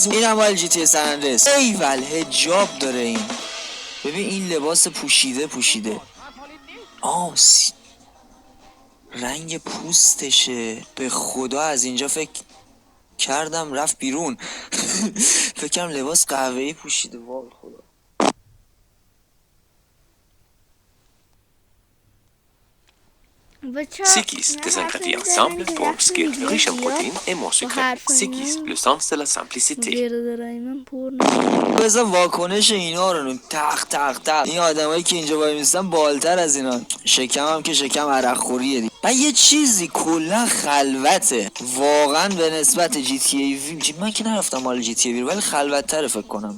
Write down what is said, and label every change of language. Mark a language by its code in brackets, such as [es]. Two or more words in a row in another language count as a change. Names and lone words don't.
[fa] این هم مال جی تی سن اندرس. ایول حجاب داره این. ببین این لباس پوشیده. رنگ پوستشه. به خدا از اینجا فکر کردم رفت بیرون. فکرم لباس قهوه‌ای پوشیده. وای خدا. [fr] Sikis, des ingrédients simples pour obscur, riche en protéines et moins sucré. Sikis, le sens de la simplicité. [fa] بذار واکنش اینا رو تق این آدمایی که اینجا وای میستن بالتر از اینا. شکم هم که شکم عرق خوریه دیگه. و یه چیزی کلا خلوته واقعا به نسبت جی تی ای وی. من که نرفتم مال جی تی ای وی، ولی خلوت‌تره فکر کنم.